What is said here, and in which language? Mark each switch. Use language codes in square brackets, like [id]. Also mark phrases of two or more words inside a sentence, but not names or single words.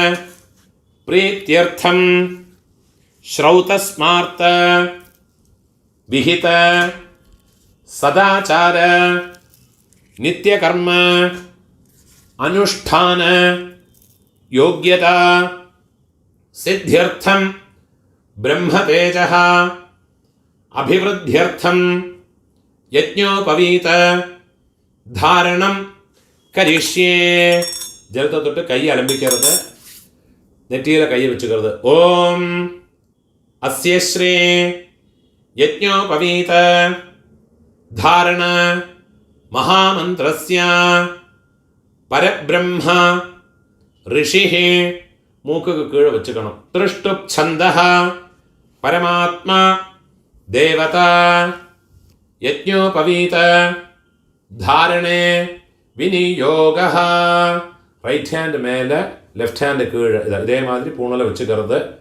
[sa] प्रीत्यर्थं श्रौतस्मार्त विहित सदाचार नित्यकर्म अनुष्ठान योग्यता सिद्ध्यर्थं ब्रह्मतेजः अभिवृद्ध्यर्थं यज्ञोपवीत धारणं करिष्ये. [ta] जलத்தை தொட்டு கை அலம்பிக்கிறது. நெற்றியில கையை வச்சுக்கிறது. [sa] ॐ अस्य श्री यज्ञोपवीत धारण महामंत्रस्य परब्रह्म ऋषिः [ta] மூக்குக்கு கீழே வச்சுக்கணும். [sa] त्रिष्टुप् छन्दः परमात्मा देवता यज्ञोपवीत धारणे विनियोगः. [en] right hand [ta] மேலே [en] left hand [ta] கீழே இதே மாதிரி பூணலை வச்சுக்கிறது.